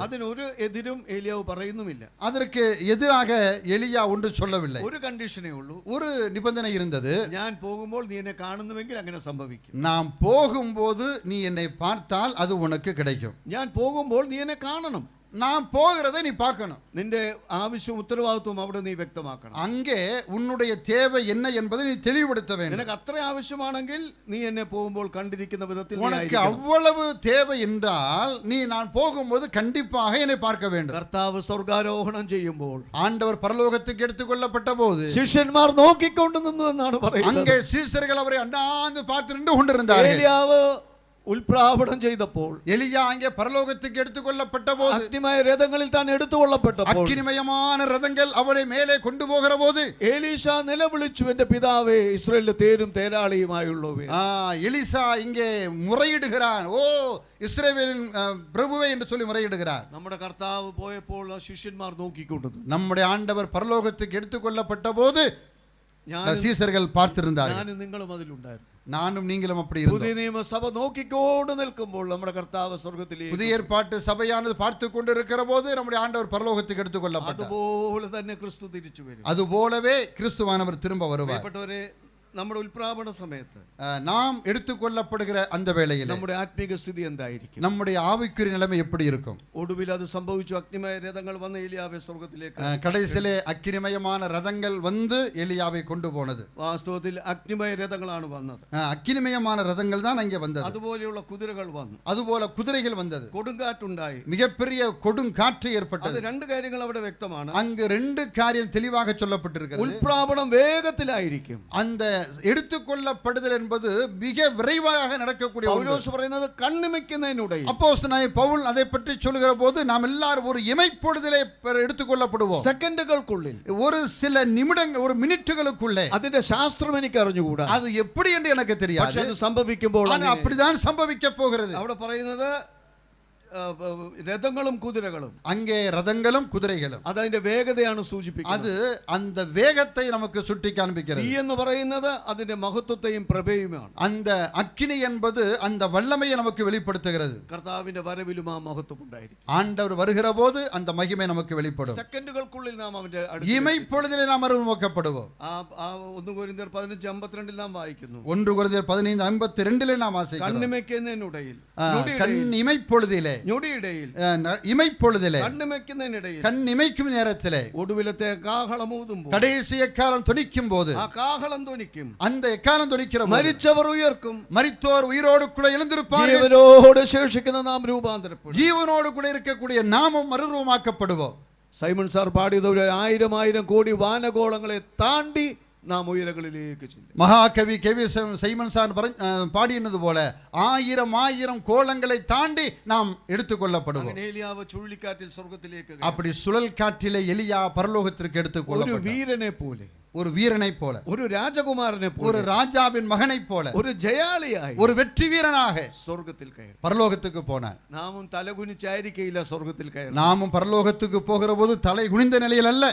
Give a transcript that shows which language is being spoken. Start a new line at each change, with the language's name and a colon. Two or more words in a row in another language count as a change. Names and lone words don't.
Malayalam: അതിനൊരു എതിരും ഏലിയാവ് പറയുന്നുമില്ല.
Tamil: அதற்கு எதிராக எலியா ஒன்று சொல்லவில்லை.
Malayalam: ഒരു കണ്ടീഷനേ ഉള്ളൂ.
Tamil: ஒரு நிபந்தனை இருந்தது.
Malayalam: ഞാൻ പോകുമ്പോൾ നീ എന്നെ കാണുന്നുവെങ്കിൽ അങ്ങനെ സംഭവിക്കും.
Tamil: நாம் போகும்போது நீ என்னை பார்த்தால் அது உனக்கு கிடைக்கும்.
Malayalam: ഞാൻ പോകുമ്പോൾ നീ എന്നെ കാണണം.
Tamil: நான் போகிறதை நீ பார்க்கணும்.
Malayalam: നിന്റെ ആവശ്യവും ഉത്തരവാദിത്വവും അവിടെ നീ വ്യക്തമാക്കണം.
Tamil: அங்கே உன்னுடைய தேவை என்ன என்பதை நீ தெளிவுபடுத்த வேண்டும்.
Malayalam: നിനക്ക് അത്ര ആവശ്യമാണെങ്കിൽ നീ എന്നെ പോകുമ്പോൾ കണ്ടിരിക്കുന്ന വിധത്തിൽ
Tamil: உனக்கு அவ்வளவு தேவை என்றால் நீ நான் போகும்போது கண்டிப்பாக என்னை பார்க்க வேண்டும்.
Malayalam: കർത്താവ് സ്വർഗ്ഗാരോഹണം ചെയ്യുമ്പോൾ
Tamil: ஆண்டவர் பரலோகத்துக்கு எடுத்துக்கொள்ளப்பட்ட போது
Malayalam: ശിഷ്യന്മാർ നോക്കിക്കൊണ്ട് നിന്നു എന്നാണ് പറയുന്നത്.
Tamil: அங்கே சீசர்கள் அவரை அண்ணாந்து பார்த்து நின்று கொண்டிருந்தார்கள்.
Malayalam: ഏലിയാവ് ഉൽപ്രാപണം ചെയ്തപ്പോൾ
Tamil: எலியா அங்கே பரலோகத்துக்கு எடுத்துக்கொள்ளப்பட்ட போது
Malayalam: അഗ്നിമയ രഥങ്ങളിൽ താൻ എടുത്തുകൊള്ളപ്പെട്ടപ്പോൾ
Tamil: அக்கினிமயமான ரதங்கள் அவரை மேலே கொண்டு போகிற போது
Malayalam: എലീശ നിലവിളിച്ചു, എന്റെ പിതാവേ, ഇസ്രായേലിലെ തേരും തേരാളിയുമായുള്ളവേ.
Tamil: எலிசா இங்கே முறையிடுகிறான். ஓ இஸ்ரவேலின் பிரபுவே என்று சொல்லி முறையிடுகிறார்.
Malayalam: നമ്മുടെ കർത്താവ് പോയപ്പോൾ ശിഷ്യന്മാർ നോക്കിക്കൊണ്ടു.
Tamil: நம்முடைய ஆண்டவர் பரலோகத்துக்கு எடுத்துக்கொள்ளப்பட்ட போது சீசர்கள் பார்த்திருந்தார்கள்.
Malayalam: ഞാനും നിങ്ങളും അതിലുണ്ടായിരുന്നു.
Tamil: நானும் நீங்களும் அப்படி இருந்தோம்.
Malayalam: പുതിയ നിയമസഭ നോക്കിക്കൊണ്ട് നിൽക്കുമ്പോൾ നമ്മുടെ കർത്താവ് സ്വർഗ്ഗത്തിലേക്ക്,
Tamil: புதிய ஏற்பாட்டு சபையானது பார்த்து கொண்டிருக்கிற போது நம்முடைய ஆண்டவர் பரலோகத்துக்கு எடுத்துக்கொள்ளப்பட்டார்.
Malayalam: അതുപോലെ തന്നെ ക്രിസ്തു തിരിച്ചു വരും.
Tamil: அதுபோலவே கிறிஸ்துவானவர் திரும்ப வருவார்.
Malayalam: പ്രിയപ്പെട്ടവരെ, നമ്മുടെ ഉൽപ്രാപണ സമയത്ത്
Tamil: நாம் எடுத்துக்கொள்ளப்படுகிற அந்த வேளையில்
Malayalam: നമ്മുടെ ആത്മീക സ്ഥിതി എന്തായിരിക്കും?
Tamil: நம்முடைய ஆவிக்குரிய நிலைமை எப்படி இருக்கும்?
Malayalam: ഒടുവിൽ അത് സംഭവിച്ചു. അഗ്നിമയ രഥങ്ങൾ വന്ന് ഏലിയാവെ സ്വർഗ്ഗത്തിലേക്ക്,
Tamil: கடைசியிலே அக்கினிமயமான ரதங்கள் வந்து எலியாவை கொண்டு போனது.
Malayalam: വാസ്തവത്തിൽ അഗ്നിമയ രഥങ്ങളാണ് വന്നത്.
Tamil: அக்கினிமயமான ரதங்கள் தான் அங்கே வந்தது.
Malayalam: അതുപോലെയുള്ള കുതിരകൾ വന്നു.
Tamil: அதுபோல குதிரைகள் வந்தது.
Malayalam: കൊടുങ്കാറ്റുണ്ടായി.
Tamil: மிகப்பெரிய கொடுங்காற்று ஏற்பட்டது.
Malayalam: അത് രണ്ട് കാര്യങ്ങൾ അവിടെ വ്യക്തമാണ്.
Tamil: அங்கு ரெண்டு காரியம் தெளிவாக சொல்லப்பட்டிருக்கிறது.
Malayalam: ഉൽപ്രാപണം വേഗത്തിലായിരിക്കും.
Tamil: அந்த எடுத்துக்கொள்ளப்படுதல் என்பது மிக விரைவாக நடக்கக்கூடிய ஒன்று.
Malayalam: പൗലോസ് പറയുന്നത് കണ്ണിമയ്ക്കുന്നതിനിടയിൽ.
Tamil: அப்போஸ்தலனாகிய பவுல் அதை பற்றி சொல்லுகிற போது நாம் எல்லாரும் ஒரு இமைப்பொழுதிலே எடுத்துக்கொள்ளப்படுவோம்.
Malayalam: സെക്കൻഡുകൾക്കുള്ളിൽ,
Tamil: ஒரு சில நிமிடங்கள், ஒரு மினிட்டுகளுக்குள்ளே.
Malayalam: അതിന്റെ ശാസ്ത്രം എനിക്ക് അറിഞ്ഞുകൂടാ.
Tamil: அது எப்படி என்று எனக்கு தெரியாது.
Malayalam: പക്ഷേ അത് സംഭവിക്കുമ്പോൾ
Tamil: அப்படிதான் சம்பவிக்க போகிறது.
Malayalam: അവിടെ പറയുന്നത് രഥങ്ങളും കുതിരകളും.
Tamil: அங்கே ரதங்களும் குதிரைகளும்.
Malayalam: അത് അതിന്റെ വേഗതയാണ് സൂചിപ്പിക്കുന്നത്.
Tamil: அது அந்த வேகத்தை நமக்கு சுட்டி காண்பிக்கிறது.
Malayalam: തീ എന്ന് പറയുന്നത് അതിന്റെ മഹത്വത്തെയും പ്രഭയുമാണ്.
Tamil: அந்த அக்கினி என்பது அந்த வல்லமையை நமக்கு வெளிப்படுத்துகிறது.
Malayalam: കർത്താവിന്റെ വരവിലും ആ മഹത്വം ഉണ്ടായിരിക്കും.
Tamil: ஆண்டவர் வருகிற போது அந்த மகிமை நமக்கு வெளிப்படும்.
Malayalam: സെക്കൻഡുകൾക്കുള്ളിൽ നാം അവന്റെ
Tamil: இமைப்பொழுதிலே நாம் அறிமுகப்படுவோம்.
Malayalam: 1 കൊരിന്ത്യർ 15:52 നാം വായിക്കുന്നു.
Tamil: 1 கொரிந்தியர் 15:52 நாம் வாசிக்கிறோம்.
Malayalam: കണ്ണിമയ്ക്കുന്നതിനിടയിൽ,
Tamil: கண் இமைப்பொழுதிலே,
Malayalam: ഞൊടിയിടയിൽ,
Tamil: இமைப்பொழுதிலே,
Malayalam: കണ്ണിമയ്ക്കുന്നതിനിടയിൽ,
Tamil: கண் இமைக்கும் நேரத்திலே,
Malayalam: ഒടുവിലത്തെ കാഹളം ഊതുമ്പോൾ,
Tamil: கடைசி எக்காலம் தொனிக்கும் போது,
Malayalam: ആ കാഹളം ധ്വനിക്കും.
Tamil: அந்த எக்காலம் தொனிக்கிற போது
Malayalam: മരിച്ചവർ ഉയർക്കും.
Tamil: மரித்தோர் உயிரோடு கூட எழுந்திருப்பார்கள்.
Malayalam: ജീവനോട് ശേഷിക്കുന്ന നാം രൂപാന്തരപ്പെടും.
Tamil: ஜீவனோடு கூட இருக்கக்கூடிய நாமும் மறுரூபமாக்கப்படுவோம்.
Malayalam: സൈമൺ സാർ പാടിയത് 1000 കോടി വാനഗോളങ്ങളെ താണ്ടി നാം ഉയരങ്ങളിലേക്ക് ചെല്ലും.
Tamil: மகாகவி கவி சைமன் சார் பாடினது போல 1000 கோலங்களை தாண்டி நாம் எடுத்துக்கொள்ளப்படுவோம்.
Malayalam: ഏലിയാവ് ചുഴലിക്കാറ്റിൽ സ്വർഗ്ഗത്തിലേക്ക്,
Tamil: அப்படி சுழல் காற்றிலே எலியா பரலோகத்திற்கு
Malayalam: ഒരു
Tamil: எடுத்துக்கொள்ளப்பட்டார்.
Malayalam: വീരനെ പോലെ,
Tamil: ஒரு வீரனை போல,
Malayalam: ഒരു രാജകുമാരനെ പോലെ,
Tamil: ஒரு ராஜாவின் மகனை போல,
Malayalam: ഒരു ജയാളിയായി,
Tamil: ஒரு வெற்றி வீரனாக
Malayalam: സ്വർഗ്ഗത്തിൽ കയറി.
Tamil: பரலோகத்துக்கு போனார்.
Malayalam: നാമും തലകുനിച്ചായിരിക്കയില്ല സ്വർഗ്ഗത്തിൽ കയറി.
Tamil: நாமும் பரலோகத்துக்கு போகிற போது தலை குனிந்த நிலையில் அல்ல.